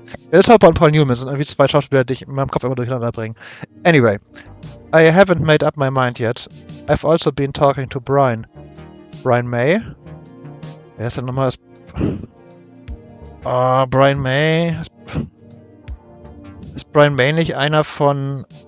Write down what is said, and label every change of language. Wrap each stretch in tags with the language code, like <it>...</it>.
<de>Dennis Hopper und Paul Newman sind irgendwie zwei Schauspieler, die ich in meinem Kopf immer durcheinander bringe.</de> <en>Anyway. I haven't made up my mind yet. I've also been talking to Brian. Brian May?</en> <de>Wer ist denn nochmal das... Oh, Brian May. Ist Brian May nicht einer von</de>